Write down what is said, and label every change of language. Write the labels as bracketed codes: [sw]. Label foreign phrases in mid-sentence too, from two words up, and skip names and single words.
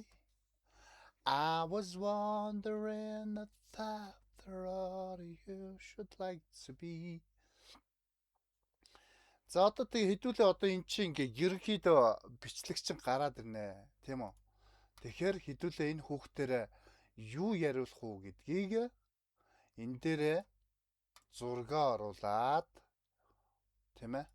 [en] I was wondering if after all you should like to be. [mn] За одоо тэгээ хэдүүлээ одоо эн чинь ингээ ерөнхийдөө бичлэгч чинь гараад ирнэ. Тийм үү? Тэгэхээр хэдүүлээ энэ хүүхдэрээ юу яриулах уу гэдгийг энэ дээрээ зургаа оруулаад тийм ээ?